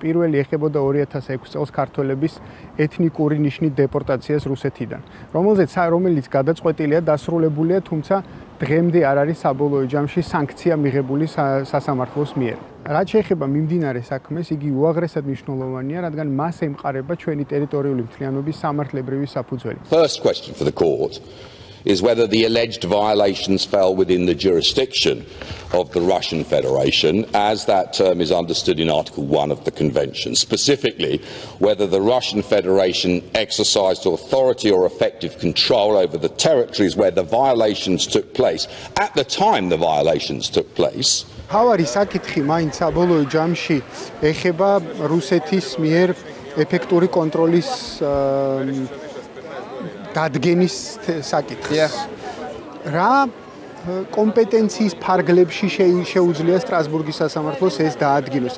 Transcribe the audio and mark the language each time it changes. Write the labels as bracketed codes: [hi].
[ka] პირველი ეხებოდა 2006 წელს ქართველების ეთნიკური ნიშნით დეპორტაციას რუსეთიდან, რომელიც გადაწყვეტილია დასრულებულია, თუმცა დღემდე არ არის საბოლოო ჯამში სანქცია მიღებული სასამართლოს მიერ. რაც შეეხება მიმდინარე საქმეს, იგი უაღრესად მნიშვნელოვანია, რადგან მას ემყარება ჩვენი ტერიტორიული მთლიანობის სამართლებრივი საფუძველი. [en] First question for the court is whether the alleged violations fell within the jurisdiction of the Russian Federation, as that term is understood in Article 1 of the Convention. Specifically, whether the Russian Federation exercised authority or effective control over the territories where the violations took place at the time the violations took place. [ka] Თავარი საკითხი მაინც საბოლოო ჯამში ეხება რუსეთის მიერ ეფექტური კონტროლის დადგენის საკითხს. რა კომპეტენციის ფარგლებში შეუძლია სტრასბურგის სასამართლოს ეს დაადგინოს?